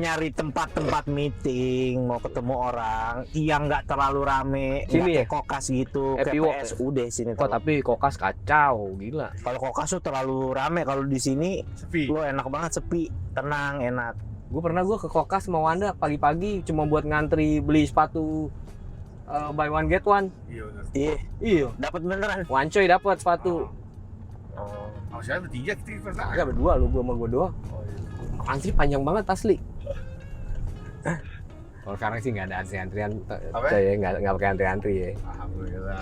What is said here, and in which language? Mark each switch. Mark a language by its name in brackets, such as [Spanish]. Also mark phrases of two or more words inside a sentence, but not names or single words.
[Indonesian] nyari tempat-tempat meeting, mau ketemu orang yang nggak terlalu rame, Sini nggak ya? kayak kokas gitu, Happy kayak Walk PS udah sini. Kok tapi kokas kacau, gila. Kalau kokas tuh terlalu rame, kalau di sini Sepi. lo enak banget sepi, tenang, enak. Gue pernah ke kokas sama Wanda pagi-pagi cuma buat ngantri beli sepatu [English] buy one get one. [Indonesian] Iya benar. Iya, dapat beneran. Wancoy dapat sepatu. Oh. Oh, saya bertiga kita pernah. Enggak berdua lu, gua sama gua doang. Antri panjang banget asli. Kalau sekarang sih nggak ada antrian, Apa? saya nggak pakai antri ya. Alhamdulillah.